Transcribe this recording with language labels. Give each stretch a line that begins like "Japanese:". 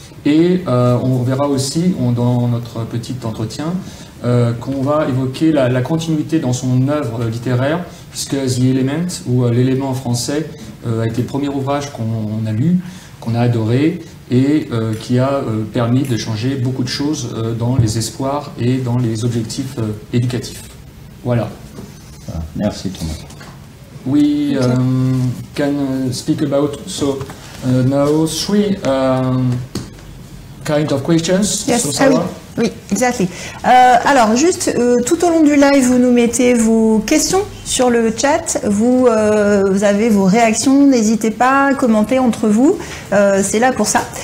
French: Et on verra aussi dans notre petit entretien qu'on va évoquer la continuité dans son œuvre littéraire, puisque The Element, ou l'élément en français, a été le premier ouvrage qu'on a lu, qu'on a adoré, et qui a permis de changer beaucoup de choses dans les espoirs et dans les objectifs éducatifs. Voilà. Merci Thomas.
English: We can speak about now three kind of questions. Yes, So, Sarah? oui, exactly.
French: Alors, juste tout au long du live, vous nous mettez vos questions sur le chat. Vous avez vos réactions. N'hésitez pas à commenter entre vous. C'est là pour ça.